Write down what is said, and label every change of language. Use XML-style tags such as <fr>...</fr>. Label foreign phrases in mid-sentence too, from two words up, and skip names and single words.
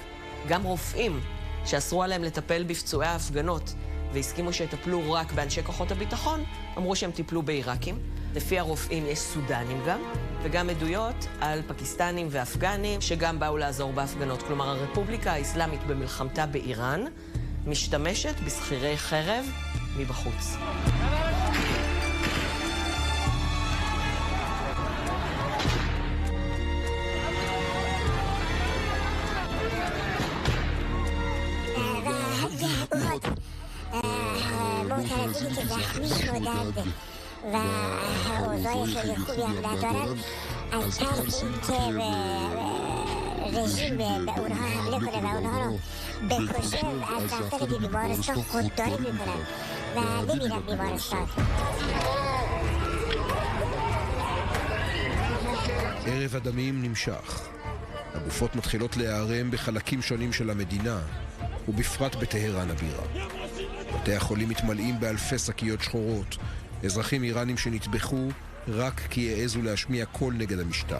<he>גם רופאים שאסרו עליהם לטפל בפצועי ההפגנות והסכימו שיטפלו רק באנשי כוחות הביטחון, אמרו שהם טיפלו בעיראקים. לפי הרופאים יש סודנים גם, וגם עדויות על פקיסטנים ואפגנים שגם באו לעזור בהפגנות. כלומר, הרפובליקה האסלאמית במלחמתה באיראן משתמשת בסחירי חרב מבחוץ.</he> <fa>معترضینی که زخمی شدند و اوضاع خیلی خوبی هم ندارن، از ترس اینکه رژیم به اونها حمله کنه و اونها رو بکشه از رفتن به بیمارستان خودداری میکنن و نمیرن بیمارستان.</fa> <he>ערב הדמים נמשך. הגופות מתחילות להיערם בחלקים שונים של המדינה, ובפרט בטהרן הבירה. בתי החולים מתמלאים באלפי שקיות שחורות, אזרחים איראנים שנטבחו רק כי העזו להשמיע קול נגד המשטר.</he>